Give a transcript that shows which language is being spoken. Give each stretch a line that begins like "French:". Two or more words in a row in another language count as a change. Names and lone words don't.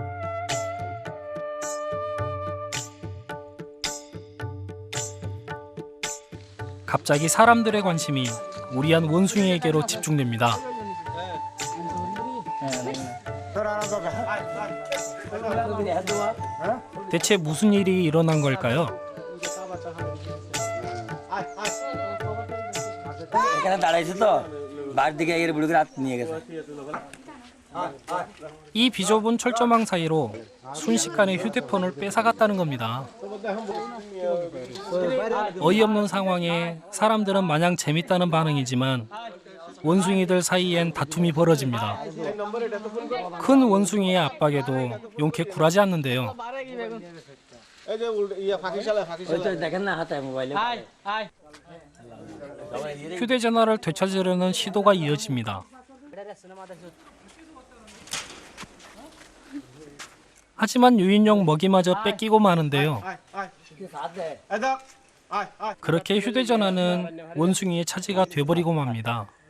Korean: 갑자기 사람들의 관심이 우리한 원숭이에게로 집중됩니다. 대체 무슨 일이 일어난 걸까요?
Bangla: এখানে দাঁড়াইছে তো বাড়ির দিকে এর বুড়ি করে হাত নিয়ে গেছে
Korean: 이 비좁은 철조망 사이로 순식간에 휴대폰을 뺏어갔다는 겁니다. 어이없는 상황에 사람들은 마냥 재밌다는 반응이지만 원숭이들 사이엔 다툼이 벌어집니다. 큰 원숭이의 압박에도 용케 굴하지 않는데요.
Bangla: ওই তো দেখেন না হাতে মোবাইলে
Korean: 휴대전화를 되찾으려는 시도가 이어집니다. 하지만 유인용 먹이마저 뺏기고 마는데요. 그렇게 휴대전화는 원숭이의 차지가 돼버리고 맙니다.